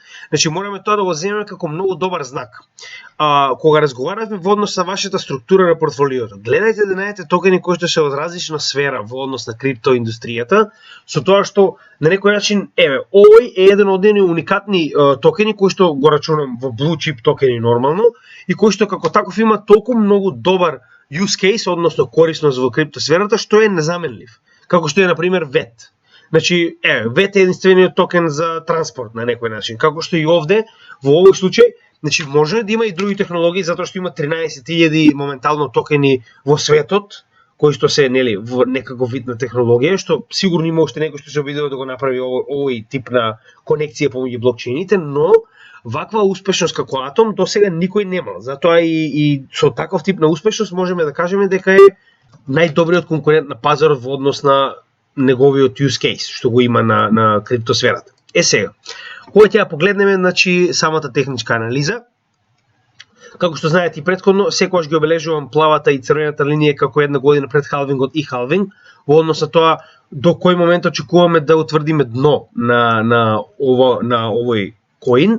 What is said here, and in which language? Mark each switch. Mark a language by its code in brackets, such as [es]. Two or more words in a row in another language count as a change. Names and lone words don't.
[mk] Значи мораме тоа да го земеме како многу добар знак. Кога разговаравме во однос на вашата структура на портфолиото, гледајте да најдете токени кои што се од различна сфера во однос на криптоиндустријата, со тоа што на некој начин, овој е еден од оние уникатни токени кои што го рачунам во [en] blue chip [mk] токени нормално и кои што како таков има толку многу добар [en] use case, [mk] односно корисност во криптосферата, што е незаменлив. Како што е, например, VET. Значи, VET е единствениот токен за транспорт на некој начин. Како што и овде, во овој случај, значи може да има и други технологии, затоа што има 13.000 моментално токени во светот, кои што се во некаков вид на технологија, што сигурно има уште некој што се обидува да го направи овој тип на конекција помеѓу блокчейните, но ваква успешност како Атом до сега никој немал. Затоа и со таков тип на успешност можеме да кажеме дека е најдобриот конкурент на пазарот во однос на неговиот [en] use case [mk] што го има на криптосферата. Сега, кога ќе ја погледнеме, значи самата техничка анализа, како што знаете и претходно, секогаш ги обележувам плавата и црвената линија како една година пред халвингот и халвинг, во однос на тоа до кој момент очекуваме да утврдиме дно на овој коин.